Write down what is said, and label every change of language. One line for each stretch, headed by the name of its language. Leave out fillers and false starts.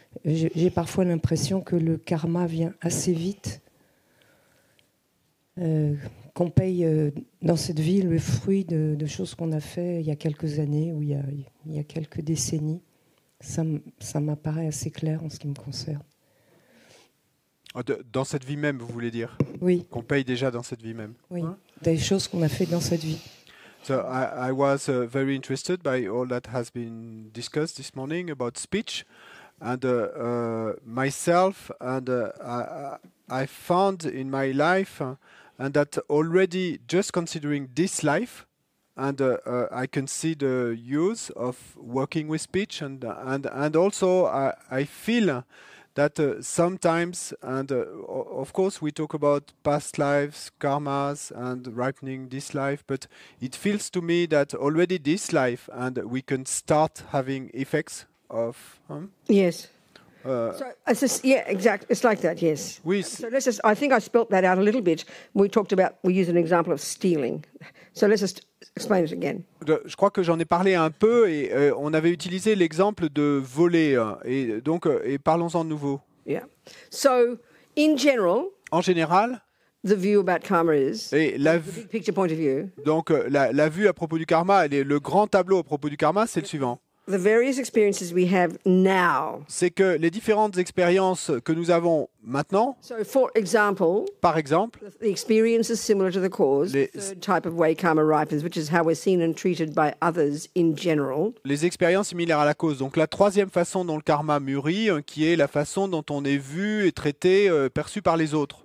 French: J'ai parfois l'impression que le karma vient assez vite, qu'on paye dans cette vie le fruit de choses qu'on a fait il y a quelques années ou il y a quelques décennies. Ça m'apparaît assez clair en ce qui me concerne. Dans cette vie même, vous voulez dire? Oui. Qu'on paye déjà dans cette vie même. Oui, des choses qu'on a fait dans cette vie.
English: So I was very interested by all that has been discussed this morning about speech. and myself, and I found in my life, and that already just considering this life, and I can see the use of working with speech, and also I feel that sometimes, and of course we talk about past lives, karmas, and ripening this life, but it feels to me that already this life, and we can start having effects of. Yes. So it's just, yeah, exactly. It's like that, yes.
French: Oui.
English: So let's just. I think I spelt that out a little bit. We used an example of stealing. So let's just explain it again.
French: Je crois que j'en ai parlé un peu et on avait utilisé l'exemple de voler et donc parlons-en de nouveau.
English: Yeah. So in general,
French: en général,
English: the view about karma is
French: et
English: the big picture point of view.
French: Donc la vue à propos du karma, le grand tableau à propos du karma, c'est le suivant.
English: The various experiences we have now.
French: C'est que les différentes expériences que nous avons maintenant.
English: So, for example,
French: par exemple,
English: the experience is similar to the cause. The third type of way karma ripens, which is how we're seen and treated by others in general.
French: Les expériences similaires à la cause. Donc la troisième façon dont le karma mûrit, qui est la façon dont on est vu et traité, perçu par les autres.